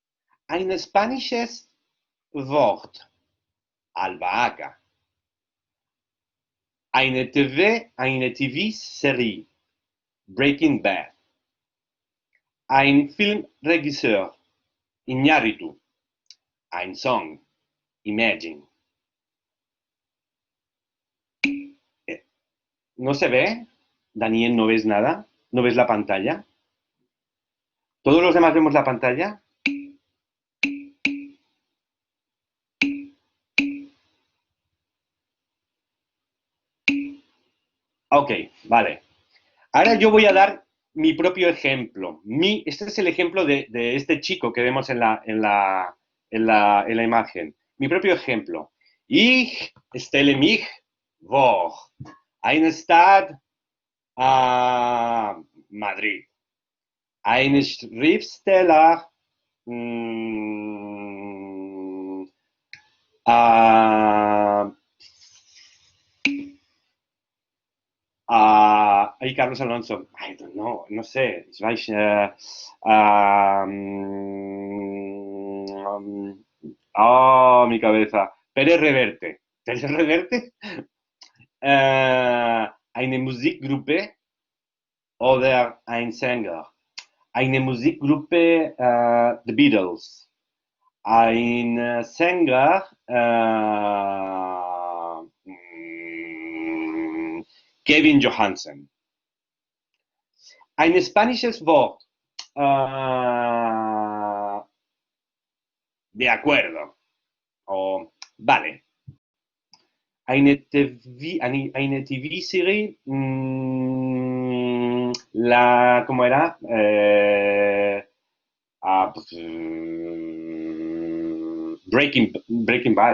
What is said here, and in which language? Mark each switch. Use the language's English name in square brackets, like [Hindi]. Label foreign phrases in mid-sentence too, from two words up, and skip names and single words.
[German] Ein spanisches Wort Albahaca. Eine TV-Serie. Breaking Bad. Ein Filmregisseur. Iñárritu. Ein Song. Imagine. [Spanish] ¿No se ve? Daniel, ¿no ves nada? ¿No ves la pantalla? ¿Todos los demás vemos la pantalla? Ok, vale. Ahora yo voy a dar mi propio ejemplo. Este es el ejemplo de este chico que vemos en la imagen. Mi propio ejemplo. [German] Ich stelle mich vor. Eine Stadt, Madrid. Ein Schriftsteller, mm, ah, ay, Carlos Alonso, [English] I don't know, [Spanish] no sé, mi cabeza. Pérez Reverte. ¿Pérez Reverte? [German] Eine Musikgruppe oder ein Sänger. Eine Musikgruppe, The Beatles. Ein Sänger, Kevin Johansen. Ein spanisches Wort. [Spanish] De acuerdo. Vale. [German] Eine TV-Serie. [Spanish] ¿Cómo era? Breaking Bad.